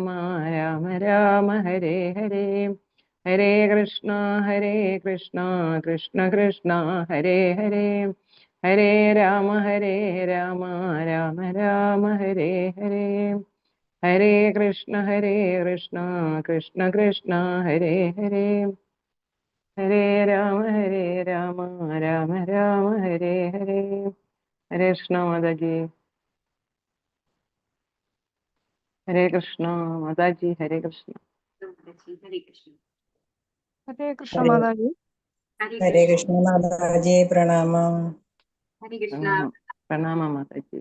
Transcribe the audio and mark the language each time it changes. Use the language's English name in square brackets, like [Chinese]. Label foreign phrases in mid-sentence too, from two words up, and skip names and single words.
[Sanskrit] രാമ ഹരേ ഹരേ ഹരേ കൃഷ്ണ കൃഷ്ണ കൃഷ്ണ ഹരേ ഹരേ ഹരേ രാമ രാമ രാമ ഹരേ ഹരേ ഹരേ കൃഷ്ണ കൃഷ്ണ കൃഷ്ണ ഹരേ ഹരേ ഹരേ രാമ രാമ രാമ ഹരേ ഹരേ ഹരേ കൃഷ്ണ മാതാജി. [Malayalam] ഹരേ കൃഷ്ണ മാതാജി. ഹരേ കൃഷ്ണ. ഹരേ കൃഷ്ണ. ഹരേ കൃഷ്ണ മാതാജി. ഹരേ കൃഷ്ണ മാതാജി. പ്രണാമം. ഹരേ കൃഷ്ണ. പ്രണാമം മാതാജി.